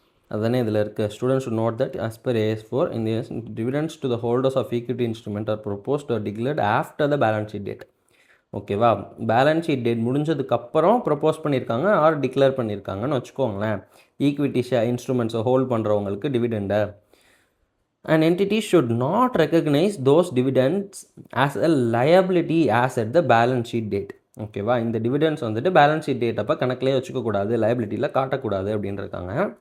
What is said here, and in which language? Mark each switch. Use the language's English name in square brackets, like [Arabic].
[Tamil] அதுதானே இதில் இருக்குது. [English] Students should note that as per AS 4 இந்த dividends to the holders of equity instrument are proposed or declared after the balance sheet date. ஓகேவா? [Tamil] Balance sheet date முடிஞ்சதுக்கப்புறம் propose பண்ணியிருக்காங்க R declare பண்ணியிருக்காங்கன்னு வச்சுக்கோங்களேன். Equity இன்ஸ்ட்ருமெண்ட்ஸை hold பண்ணுறவங்களுக்கு டிவிடெண்டை. [English] An entity should not recognize those dividends as a liability as at the balance sheet date. [Tamil] ஓகேவா? இந்த dividends வந்துட்டு balance sheet date அப்போ கணக்கிலே வச்சுக்கக்கூடாது, லைபிலிட்டியில் காட்டக்கூடாது அப்படின்றாங்க.